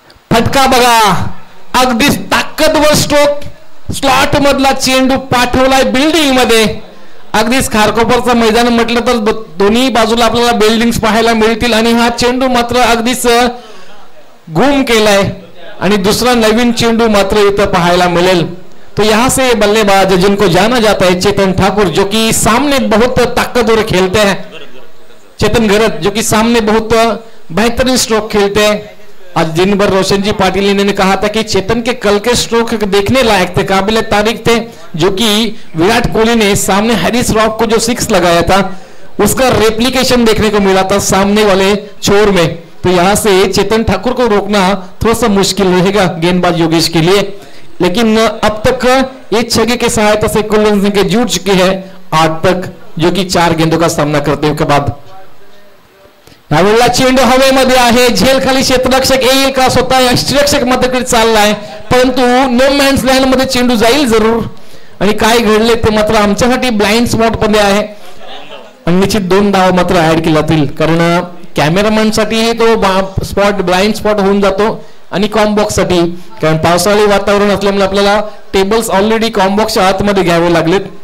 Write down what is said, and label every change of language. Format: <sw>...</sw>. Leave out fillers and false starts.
<mr>फटका बघा, अगदीच ताकदवर स्ट्रोक, स्लॉट मधला चेंडू पाठवलाय बिल्डिंग मध्ये. अगदीच खारकोपरचं मैदान म्हटलं तर दोन्ही बाजूला आपल्याला बिल्डिंग्स पाहायला मिळतील आणि हा चेंडू मात्र अगदीच गुम केलाय आणि दुसरा नवीन चेंडू मात्र इथं पाहायला मिळेल.</mr> <hi>तो यहाँ से बल्लेबाज जिनको जाना जाता है चेतन ठाकुर, जो कि सामने बहुत ताकतवर खेलते हैं. चेतन घरत जो कि सामने बहुत बेहतरीन स्ट्रोक खेलते हैं. आज दिन भर रोशन जी पाटिल ने कहा था कि चेतन के कल के स्ट्रोक देखने लायक थे, काबिल तारीफ थे, जो कि विराट कोहली ने सामने हैरिस रॉफ को जो 6 लगाया था उसका रेप्लिकेशन देखने को मिला था सामने वाले छोर में। तो यहां से चेतन ठाकुर को रोकना थोड़ा सा मुश्किल रहेगा गेंदबाज योगेश के लिए, लेकिन अब तक ये 6 की सहायता से कुलवंत सिंह के जुट चुके हैं 8 तक, जो कि 4 गेंदों का सामना करते के बाद।</hi> <mr>यावेळेला चेंडू हवेमध्ये आहे, झेल खाली क्षेत्ररक्षक येईल का, स्वतः यष्टिरक्षक मध्यकडे चाललाय, परंतु नो मॅन्स लँड मध्ये चेंडू जाईल जरूर। आणि काय घडले ते मात्र आमच्यासाठी ब्लाइंड स्पॉट मध्ये आहे आणि निश्चित 2 धावा मात्र ऍड केल्या जातील, कारण कॅमेरामॅन साठी तो स्पॉट ब्लाइंड स्पॉट होऊन जातो आणि कॉम्बॉक्स साठी, कारण पावसाळी वातावरण असल्यामुळे आपल्याला टेबल्स ऑलरेडी कॉम्बॉक्सच्या आतमध्ये घ्यावे लागलेत।</mr>